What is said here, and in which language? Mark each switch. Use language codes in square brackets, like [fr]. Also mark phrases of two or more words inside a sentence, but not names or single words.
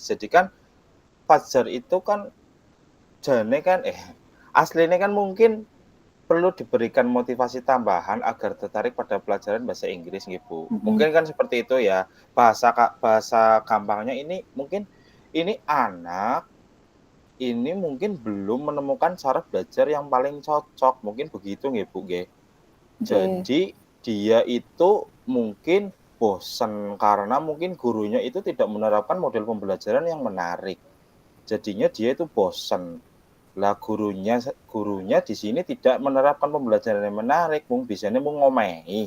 [id] Jadi kan Fajar itu kan jane kan aslinya kan mungkin perlu diberikan motivasi tambahan agar tertarik pada pelajaran bahasa Inggris gitu Bu. Mungkin kan seperti itu ya. Bahasa gampangnya ini mungkin ini anak ini mungkin belum menemukan cara belajar yang paling cocok, mungkin begitu nggih Bu nggih. Jadi dia itu mungkin bosan karena mungkin gurunya itu tidak menerapkan model pembelajaran yang menarik. Jadinya dia itu bosan. Lah gurunya di sini tidak menerapkan pembelajaran yang menarik, bisanya ngomehi.